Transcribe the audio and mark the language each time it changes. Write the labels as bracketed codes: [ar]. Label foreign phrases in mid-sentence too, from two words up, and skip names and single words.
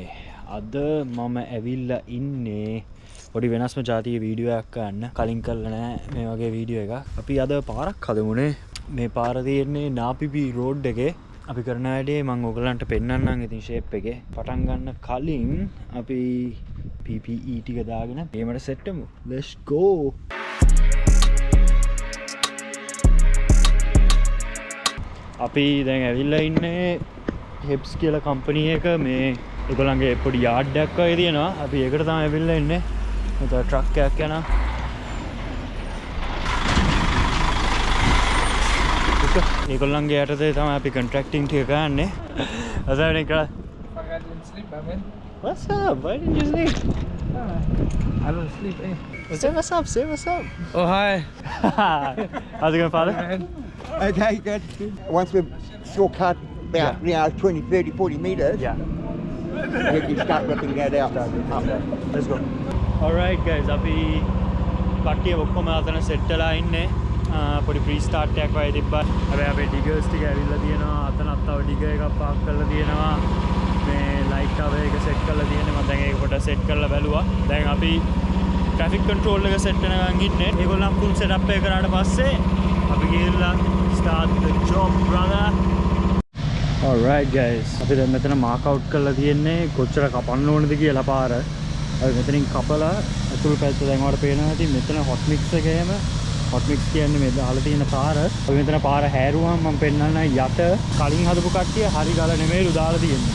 [si] අද මම ඇවිල්ලා ඉන්නේ පොඩි වෙනස්ම જાතියේ වීඩියෝ එකක් ගන්න. කලින් කරලා නැහැ මේ වගේ වීඩියෝ එකක්. අපි අද පාරක් හදමුනේ. මේ පාර තියෙන්නේ නාපිපි රෝඩ් එකේ. අපි කරන වැඩේ මම ඔයගලන්ට පෙන්නන්නම් ඉතින් ෂේප් එකේ. පටන් ගන්න කලින් අපි PPE ටික දාගෙන ගේමට සෙට් වෙමු. [en] Let's go. [si] අපි දැන් ඇවිල්ලා ඉන්නේ හෙබ්ස් කියලා කම්පැනි එක මේ ඒගොල්ලන්ගේ පොඩි යාඩ් එකක් වගේ තියෙනවා. අපි ඒකට තමයි ඇවිල්ලා ඉන්නේ. මෙතන ට්‍රක් එකක් යනවා. ඒගොල්ලන්ගේ යටතේ තමයි අපි කොන්ට්‍රැක්ටිං ටික ගන්නෙ. අසවනේ කර. [en] What's up? Why didn't you sleep? I don't sleep, eh? Say what's up, say what's up. Oh, hi. How's it going, father? Okay, good. Once we've shortcut about 20, 30, 40 metres, Yeah. we can start ripping that out. Let's go. Alright guys, [si] අපි කට්ටිය ඔක්කොම අතන සෙට් වෙලා ඉන්නේ. පොඩි [en] pre start [si] එකක් වගේ තිබ්බා. හැබැයි අපේ ඩිගර්ස් ටික ඇවිල්ලා තියෙනවා. අතනත් තව ඩිගර් එකක් පාක් කරලා තියෙනවා. මේ [en] light tower [si] එක සෙට් කරලා තියෙන්නේ. මම දැන් ඒක පොඩ්ඩක් සෙට් කරලා බැලුවා. දැන් අපි [en] traffic control [si] එක සෙට් වෙනකන් ඉන්නේ. ඒගොල්ලන් [en] full setup [si] එක කරාට පස්සේ අපි ගිහලා [en] start the job brother. Alright guys, [si] අපි දැන් මෙතන [en] mark out [si] කරලා තියෙන්නේ කොච්චර කපන්න ඕනද කියලා පාර. අපි මෙතනින් කපලා අතුල් පැත්ත දැන් ඔයාලට පේනවා ඇති මෙතන [en] hot mix [si] එකේම [en] hot mix [si] කියන්නේ මේ දාලා තියෙන පාර. අපි මෙතන පාර හැරුවාම මම පෙන්නන්න යට කලින් හදපු කට්ටිය හරි ගල නෙමෙයිලු දාලා තියෙන්නේ.